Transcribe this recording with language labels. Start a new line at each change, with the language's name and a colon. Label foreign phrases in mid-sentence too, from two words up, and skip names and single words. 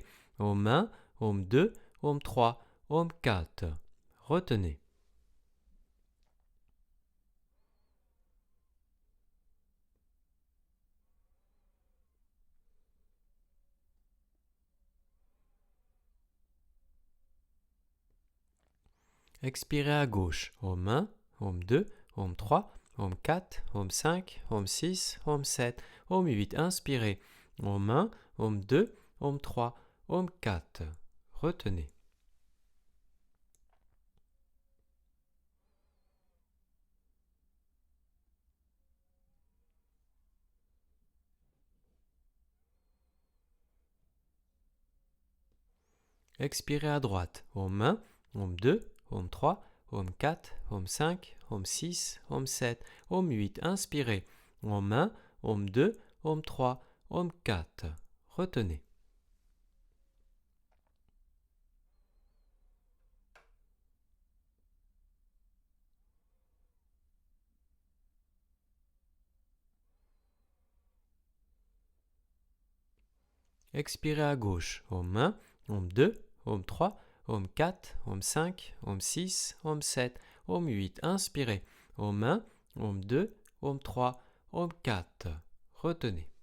French: Om 1, Om 2, Om 3, Om 4. Retenez. Expirez à gauche. Om 1, Om 2, Om 3, Om 4, Om 5, Om 6, Om 7, Om 8. Inspirez. Om 1, Om 2, Om 3, Om 4. Retenez. Expirez à droite. Om 1, Om 2, Om 3, Om 4, Om 5, Om 6, Om 7, Om 8. Inspirez. Om 1, Om 2, Om 3, Om 4. Retenez. Expirez à gauche. Om 1, Om 2, Om 3, Om 4, Om 5, Om 6, Om 7, Om 8. Inspirez. Om 1, Om 2, Om 3, Om 4. Retenez.